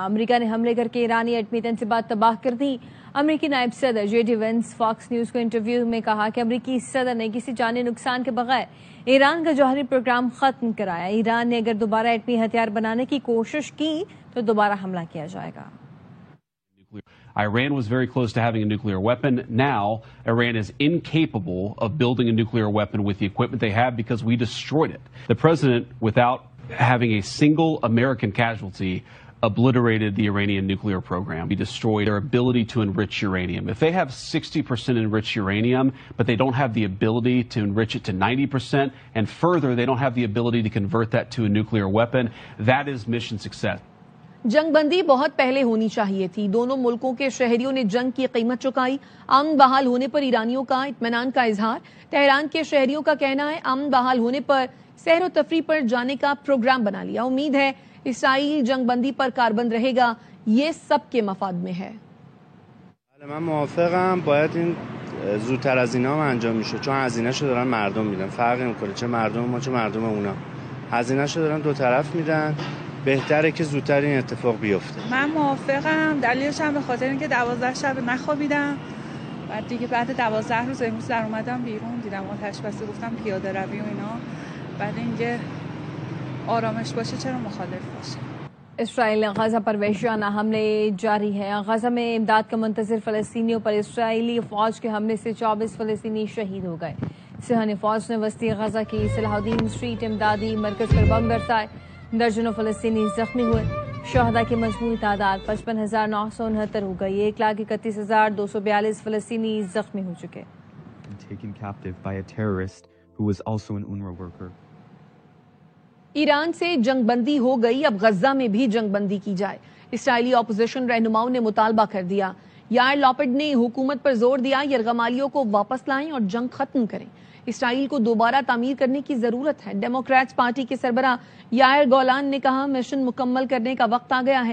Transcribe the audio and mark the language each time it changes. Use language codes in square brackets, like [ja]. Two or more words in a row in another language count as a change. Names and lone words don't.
[ur] امریکہ نے حملے کر کے ایرانی ایٹمی تنصیبات تباہ کر دی. امریکی نائب صدر جے ڈی وینس فاکس نیوز کو انٹرویو میں کہا کہ امریکی صدر نے کسی جانی نقصان کے بغیر ایران کا جوہری پروگرام ختم کرایا. ایران نے اگر دوبارہ ایٹمی ہتھیار بنانے کی کوشش کی تو دوبارہ حملہ کیا جائے گا. [en] Iran was very close to having a nuclear weapon. Now, Iran is incapable of building a nuclear weapon with the equipment they have because we destroyed it. The president, without having a single American casualty, obliterated the Iranian nuclear program. We destroyed their ability to enrich uranium. If they have 60% enriched uranium, but they don't have the ability to enrich it to 90%, and further, they don't have the ability to convert that to a nuclear weapon, that is mission success. [ur] جنگ بندی بہت پہلے ہونی چاہیے تھی. دونوں ملکوں کے شہریوں نے جنگ کی قیمت چکائی. امن بحال ہونے پر ایرانیوں کا اطمینان کا اظہار. تہران کے شہریوں کا کہنا ہے امن بحال ہونے پر سیر و تفریح پر جانے کا پروگرام بنا لیا. امید ہے اسرائیل جنگ بندی پر کاربند رہے گا. یہ سب کے مفاد میں ہے. [fa] من موافقم. باید این زودتر از اینا هم انجام میشه، چون هزینه‌شو دارن مردم میدن. فرقی میکنه چه مردم ما چه مردم اونا. هزینه‌شو دارن دو طرف میدن. بهتره که زودتر این اتفاق بیفته. من موافقم، دلیلش هم به خاطر اینکه 12 شب نخوابیدم. بعد دیگه بعد 12 روز امروز در اومدم بیرون، دیدم آتش بسته، گفتم پیاده روی و اینا. بعد اینکه آرامش باشه چرا مخالف باشه. [ur] اسرائیل نے غزہ پر وحشیانہ حملے جاری ہیں. غزہ میں امداد کا منتظر فلسطینیوں پر اسرائیلی فوج کے حملے سے 24 فلسطینی شہید ہو گئے. صہیونی فوج نے وسطی غزہ کی صلاح الدین اسٹریٹ امدادی مرکز پر بم برسائے. درجنوں فلسطینی زخمی ہوئے. شہداء کی مجموعی تعداد 55,969 ہو گئی. 1,31,242 فلسطینی زخمی ہو چکے. [en] Taken captive by a terrorist who was also an UNRWA worker. [ur] ایران سے جنگ بندی ہو گئی، اب غزہ میں بھی جنگ بندی کی جائے. اسرائیلی اپوزیشن رہنماؤں نے مطالبہ کر دیا. یائر لاپڈ نے حکومت پر زور دیا یرغمالیوں کو واپس لائیں اور جنگ ختم کریں. اسرائیل کو دوبارہ تعمیر کرنے کی ضرورت ہے. ڈیموکریٹس پارٹی کے سربراہ یائر گولان نے کہا مشن مکمل کرنے کا وقت آ گیا ہے.